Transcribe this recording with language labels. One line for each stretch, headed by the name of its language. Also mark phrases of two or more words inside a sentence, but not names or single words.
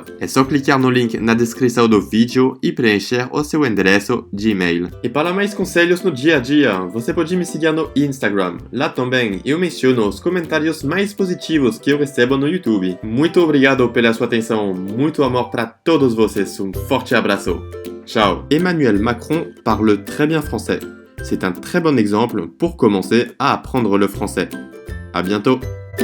Portuguese: É só clicar no link na descrição do vídeo e preencher o seu endereço de e-mail. E para mais conselhos no dia a dia, você pode me seguir no Instagram. Lá também eu menciono os comentários mais positivos que eu recebo no YouTube. Muito obrigado pela sua atenção, muito amor para todos vocês, um forte abraço. Ciao.
French: Emmanuel Macron parle très bien français. C'est un très bon exemple pour commencer à apprendre le français. À bientôt.